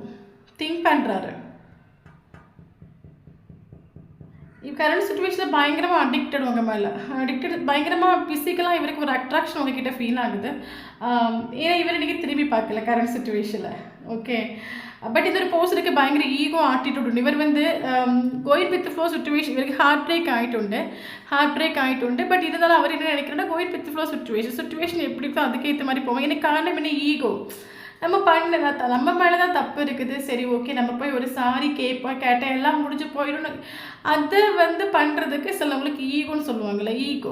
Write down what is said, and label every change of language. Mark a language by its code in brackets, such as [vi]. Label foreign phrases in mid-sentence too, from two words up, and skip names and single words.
[ta] திங்க் பண்ணுறாரு. [en] current situation [ta] பயங்கரமாக அடிக்டட் உங்கள் மேலே, பயங்கரமாக ஃபிசிக்கலாக இவருக்கு ஒரு அட்ராக்ஷன் உங்ககிட்ட ஃபீல் ஆகுது. ஏன்னா இவர் இன்றைக்கி திரும்பி பார்க்கல [en] current situation. okay, but [ml] ഇതൊരു പേഴ്സണൊക്കെ ഭയങ്കര [en] ego attitude [ml] ഉണ്ട്. ഇവർ വന്ന് [en] going with flow situation [ml] ഇവർക്ക് [en] heart break [ml] ആയിട്ടുണ്ട്. [ta] பட் இருந்தாலும் அவர் என்ன நினைக்கிறேன்னா [en] going with flow situation [ta] எப்படி இருக்கோ அதுக்கேற்ற மாதிரி போவோம். எனக்கு காரணம் என்ன, ஈகோ. நம்ம மேலே தான் தப்பு இருக்குது. சரி ஓகே, நம்ம போய் ஒரு சாரி கேட்டால் எல்லாம் முடிஞ்சு போயிடும். அதை வந்து பண்ணுறதுக்கு சிலவங்களுக்கு ஈகோன்னு சொல்லுவாங்கள்ல, ஈகோ.